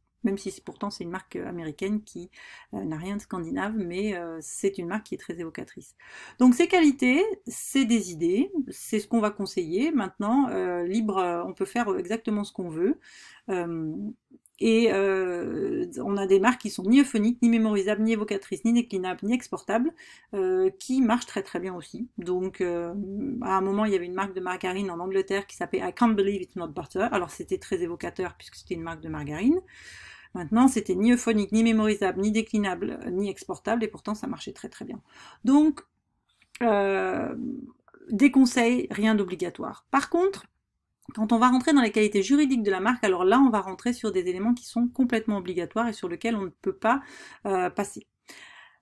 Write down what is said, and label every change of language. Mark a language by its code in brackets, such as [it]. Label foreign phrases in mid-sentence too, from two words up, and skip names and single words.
[fr] Même si pourtant c'est une marque américaine qui n'a rien de scandinave, mais c'est une marque qui est très évocatrice. Donc ces qualités, c'est des idées, c'est ce qu'on va conseiller. Maintenant, libre, on peut faire exactement ce qu'on veut. Et on a des marques qui sont ni euphoniques, ni mémorisables, ni évocatrices, ni déclinables, ni exportables, qui marchent très très bien aussi. Donc à un moment, il y avait une marque de margarine en Angleterre qui s'appelait I Can't Believe It's Not Butter. Alors c'était très évocateur puisque c'était une marque de margarine. Maintenant, c'était ni euphonique, ni mémorisable, ni déclinable, ni exportable, et pourtant ça marchait très très bien. Donc, des conseils, rien d'obligatoire. Par contre, quand on va rentrer dans les qualités juridiques de la marque, alors là, on va rentrer sur des éléments qui sont complètement obligatoires et sur lesquels on ne peut pas passer.